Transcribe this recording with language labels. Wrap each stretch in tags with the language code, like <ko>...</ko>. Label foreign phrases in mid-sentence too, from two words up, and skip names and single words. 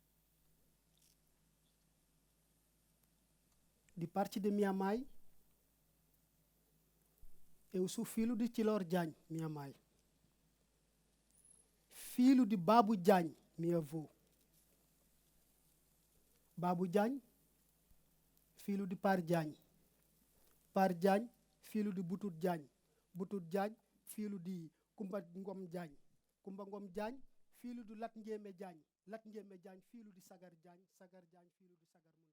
<pt>De parte de minha mãe, eu sou filho de Tilor Diagne, minha mãe. Filho de Babu Diagne, minha avó. Babu Diagne, filho de Par Diagne. Par Diagne, filho de Butut Diagne. Butut Diagne, filho de Kumba Ngom Diagne. Kumba Ngom Diagne, filho de Lat Njeme Diagne. Lat Njeme Diagne, filho de Sagar Diagne. Sagar Diagne, filho de Sagar</pt>